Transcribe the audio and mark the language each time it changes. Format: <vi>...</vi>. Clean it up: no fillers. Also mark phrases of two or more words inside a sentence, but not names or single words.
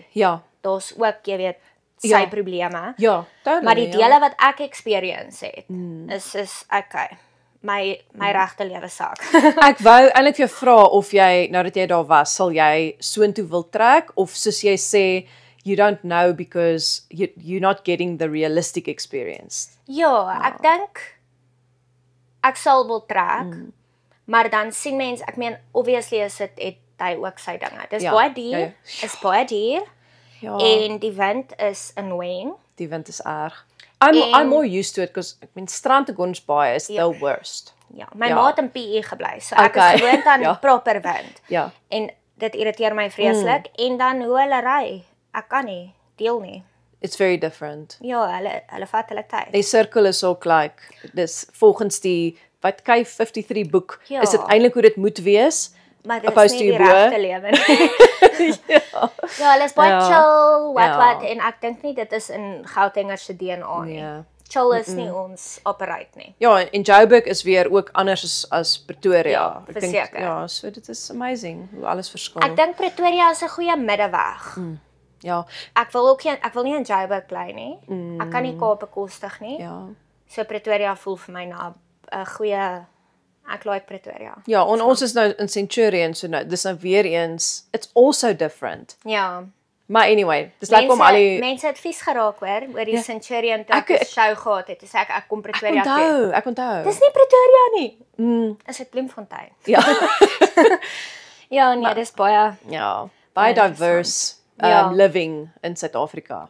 <af>Ja. Daar's ook, jy weet, sy probleme. Ja, totally. Maar die dele wat ek experience het, is okay. My regte lewe saak. Ek wou eintlik vir jou vra of jy, nou dat jy daar was, sal jy soontoe wil trek of soos jy sê,</af> <en>you don't know because you're not getting the realistic experience.</en> <af>Ja, ek dink ek sal wil trek, maar dan sien mens, ek meen obviously is dit het hy ook sy dinge. Dis baie duur, is baie duur. Ja. En die wind is annoying. Die wind is erg.</af> <en>I'm more used to it because</en> <af>ek meen strand te</af> <en>Gordons Bay is the worst.</en> <af>Ja, my ma het in PE gebly, so ek is gewoond aan proper wind. Ja. En dit irriteer my vreeslik en dan hoe hulle ry. Ek kan nie deel nie.</af> <en>It's very different.</en> <af>Ja, hulle vat hulle tyd. Die circle is ook like dis volgens die wat K53 boek is dit eintlik hoe dit moet wees. Maar dit is nie die regte lewe nie. Ja, hulle is baie chill, wat en ek dink nie dit is in Gautengers se DNA nie. Chill is nie ons operate nie. Ja, en Joburg is weer ook anders as Pretoria. Ja, ek dink so dit is amazing hoe alles verskil. Ek dink Pretoria is 'n goeie middeweg. Ja. Ek wil nie in Joburg bly nie. Ek kan nie Kaap bekostig nie. Ja. So Pretoria voel vir my na 'n goeie ek like Pretoria. Ja, en ons is nou in Centurion, so nou dis nou weer eens</af> <en>it's also different.</en> <af>Ja. Maar anyway, dis lekker om al die mense het vies geraak oor die Centurion toe ek 'n show gehad het. Dis ek kom Pretoria toe. Ek onthou. Dis nie Pretoria nie. Is dit Bloemfontein? Ja. Ja, nee, dis baie baie diverse living in Suid-Afrika.</af>